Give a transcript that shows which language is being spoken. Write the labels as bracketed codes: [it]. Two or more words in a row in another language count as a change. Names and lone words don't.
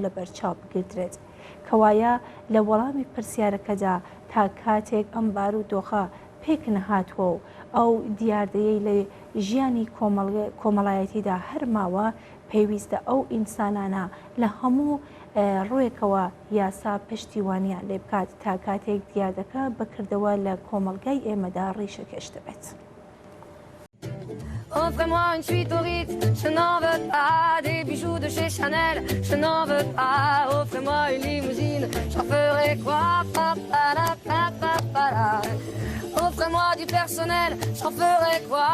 [ckb] لە بەرچاو بگرێت کەوایە لە وەڵامی پرسیارەکەدا تا کاتێک ئەم بار و دۆخە پێک نەهاتووە و ئەو دیاردەیەی لە ژیانی کۆمەڵایەتیدا هەرماوە پێویستە ئەو ئینسانانە لە هەموو ڕوویەکەوە یاسا پشتیوانیان لێ بکات تا کاتێک دیاردەکە بکردەوە لە کۆمەلگای ئێمەدا ڕیشەکێش دەبێت. [fr] Offrez-moi une suite au Ritz, je n'en veux pas. Des bijoux de chez Chanel, je n'en veux pas. Offrez-moi une limousine, j'en ferai quoi? Offrez-moi du personnel, j'en ferai quoi?